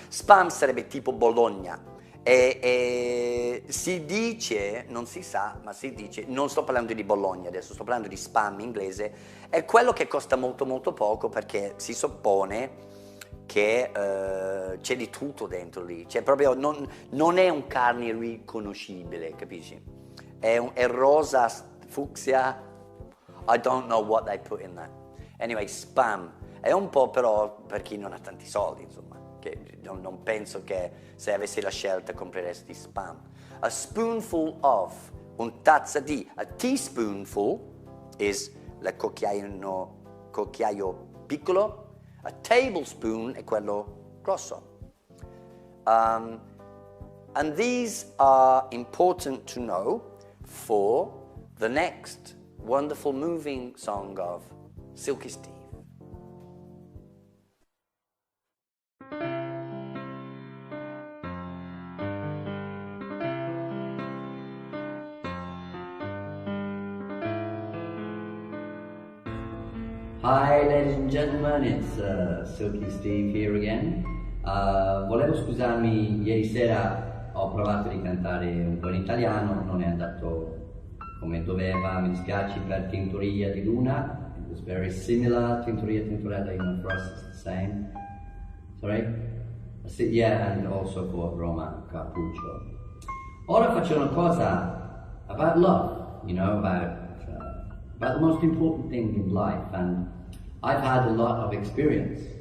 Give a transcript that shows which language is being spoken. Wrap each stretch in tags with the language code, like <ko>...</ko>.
<it>Spam sarebbe tipo Bologna. E si dice, non si sa, ma si dice, non sto parlando di Bologna adesso, sto parlando di spam inglese, è quello che costa molto molto poco perché si suppone che c'è di tutto dentro lì, cioè proprio non è un carne riconoscibile, capisci? È rosa, fucsia,</it> <en>I don't know what they put in that.</en> <it>Anyway, spam, è un po' però per chi non ha tanti soldi, insomma. Che non penso che se avessi la scelta compreresti spam.</it> <en>A spoonful of,</en> <it>un tazza di,</it> <en>a teaspoonful is</en> <it>il cucchiaio piccolo,</it> <en>a tablespoon</en> <it>è quello grosso.</it> <en>And these are important to know for the next wonderful moving song of Silky Steve. Hi ladies and gentlemen, it's Silky Steve here again.</en> <it>Volevo scusarmi, ieri sera ho provato di cantare un po' in italiano, non è andato come doveva, mi dispiace per Tintoria di Luna.</it> <en>It was very similar, Tintoria, Tintorella, you know, for us it's the same. Sorry? Yeah, and also for Roma Cappuccio.</en> <it>Ora faccio una cosa</it> <en>about love, you know, about the most important thing in life, and I've had a lot of experience.</en>